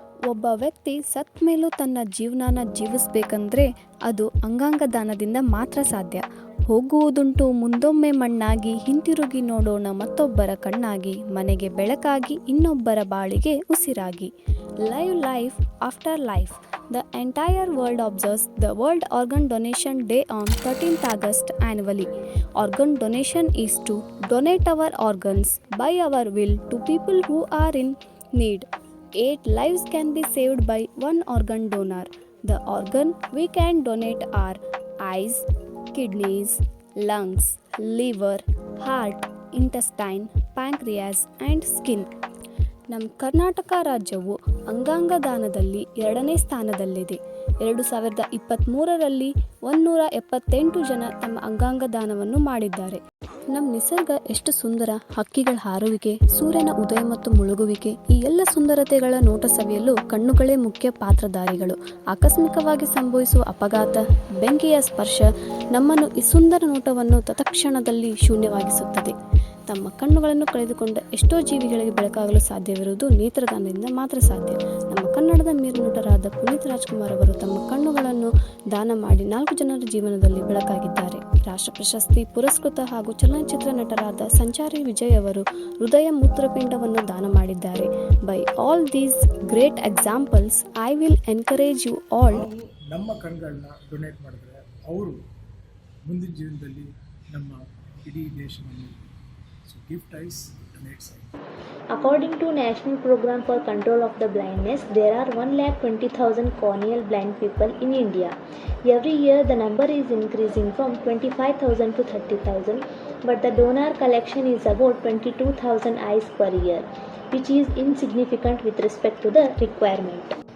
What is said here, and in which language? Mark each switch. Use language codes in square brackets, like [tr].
[kn] ಒಬ್ಬ ವ್ಯಕ್ತಿ ಸತ್ತ ಮೇಲೂ ತನ್ನ ಜೀವನಾನ ಜೀವಿಸ್ಬೇಕಂದ್ರೆ ಅದು ಅಂಗಾಂಗ ದಾನದಿಂದ ಮಾತ್ರ ಸಾಧ್ಯ. ಹೋಗುವುದುಂಟು ಮುಂದೊಮ್ಮೆ ಮಣ್ಣಾಗಿ, ಹಿಂತಿರುಗಿ ನೋಡೋಣ ಮತ್ತೊಬ್ಬರ ಕಣ್ಣಾಗಿ, ಮನೆಗೆ ಬೆಳಕಾಗಿ, ಇನ್ನೊಬ್ಬರ ಬಾಳಿಗೆ ಉಸಿರಾಗಿ. [en] Live life after life. The entire world observes the World Organ Donation Day on 13th August annually. Organ donation is to donate our organs by our will to people who are in need. 8 lives can be saved by one organ donor. The organ we can donate are eyes, kidneys, lungs, liver, heart, intestine, pancreas and skin. [kn] ನಮ್ಮ ಕರ್ನಾಟಕ ರಾಜ್ಯವು ಅಂಗಾಂಗ ದಾನದಲ್ಲಿ 2ನೇ ಸ್ಥಾನದಲ್ಲಿದೆ. 2023ರಲ್ಲಿ 178 ಜನ ತಮ್ಮ ಅಂಗಾಂಗ ದಾನವನ್ನು ಮಾಡಿದ್ದಾರೆ. ನಮ್ಮ ನಿಸರ್ಗ ಎಷ್ಟು ಸುಂದರ. ಹಕ್ಕಿಗಳ ಹಾರುವಿಕೆ, ಸೂರ್ಯನ ಉದಯ ಮತ್ತು ಮುಳುಗುವಿಕೆ, ಈ ಎಲ್ಲ ಸುಂದರತೆಗಳ ನೋಟ ಸವಿಯಲು ಕಣ್ಣುಗಳೇ ಮುಖ್ಯ ಪಾತ್ರಧಾರಿಗಳು. ಆಕಸ್ಮಿಕವಾಗಿ ಸಂಭವಿಸುವ ಅಪಘಾತ, ಬೆಂಕಿಯ ಸ್ಪರ್ಶ ನಮ್ಮನ್ನು ಈ ಸುಂದರ ನೋಟವನ್ನು ತತ್ಕ್ಷಣದಲ್ಲಿ ಶೂನ್ಯವಾಗಿಸುತ್ತದೆ. ತಮ್ಮ ಕಣ್ಣುಗಳನ್ನು ಕಳೆದುಕೊಂಡ ಎಷ್ಟೋ ಜೀವಿಗಳಿಗೆ ಬೆಳಕಾಗಲು ಸಾಧ್ಯವಿರುವುದು ನೇತ್ರದಾನದಿಂದ ಮಾತ್ರ ಸಾಧ್ಯ. ನಮ್ಮ ಕನ್ನಡದ ಮೇರುನಟರಾದ ಪುನೀತ್ ರಾಜ್ಕುಮಾರ್ ಅವರು ತಮ್ಮ ಕಣ್ಣುಗಳನ್ನು ದಾನ ಮಾಡಿ 4 ಜನರ ಜೀವನದಲ್ಲಿ ಬೆಳಕಾಗಿದ್ದಾರೆ. ರಾಷ್ಟ್ರ ಪ್ರಶಸ್ತಿ ಪುರಸ್ಕೃತ ಹಾಗೂ ಚಲನಚಿತ್ರ ನಟರಾದ ಸಂಚಾರಿ ವಿಜಯ್ ಅವರು ಹೃದಯ ಮೂತ್ರಪಿಂಡವನ್ನು ದಾನ ಮಾಡಿದ್ದಾರೆ. [en] By all these great examples I will encourage you all. [kn] ನಮ್ಮ ಕಣ್ಗಳನ್ನ ಡೊನೇಟ್ ಮಾಡಿದ್ರೆ ಅವರು ಮುಂದಿನ ಜೀವನದಲ್ಲಿ ನಮ್ಮ ಇಡೀ ದೇಶವನ್ನು [en] gift eyes, donate eyes. According to National Program for Control of the Blindness, there are 1,20,000 corneal blind people in India. Every year the number is increasing from 25,000 to 30,000, but the donor collection is about 22,000 eyes per year, which is insignificant with respect to the requirement.